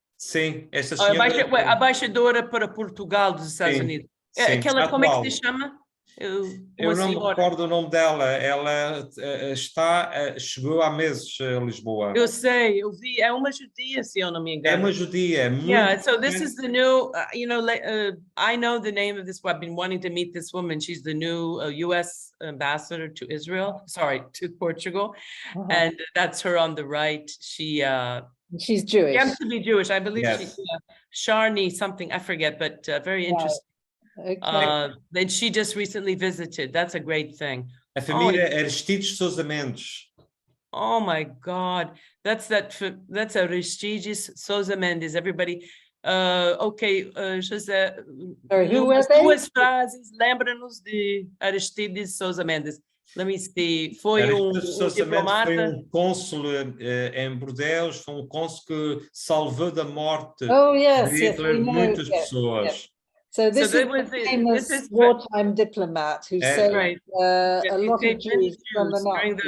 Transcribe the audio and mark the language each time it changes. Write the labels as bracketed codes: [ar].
[pt] Sim, essa senhora. A embaixadora para Portugal dos Estados Unidos. Sim, aquela, como é que se chama? Eu não me recordo o nome dela. Ela chegou há meses a Lisboa. Eu sei, eu vi. É uma judia, se eu não me engano. É uma judia. [en] Yeah, so this is the new, I know the name of this. I've been wanting to meet this woman. She's the new U.S. ambassador to Israel. Sorry, to Portugal, and that's her on the right. She's Jewish. She has to be Jewish, I believe. Yes. She's Sharni something, I forget, but very interesting. Okay. Then she just recently visited. That's a great thing. [pt] A família Aristides Sousa Mendes. [en] Oh my God, that's Aristides Sousa Mendes. Everybody, okay, José. Who were they? [pt] Duas frases, lembra-nos de Aristides Sousa Mendes. [en] Let me see. [pt] Foi diplomata. Foi cônsul em Bordeaux, foi cônsul que salvou da morte de Hitler muitas pessoas. [en] Yes. So this is the famous wartime diplomat who saved a lot of Jews from the Nazis.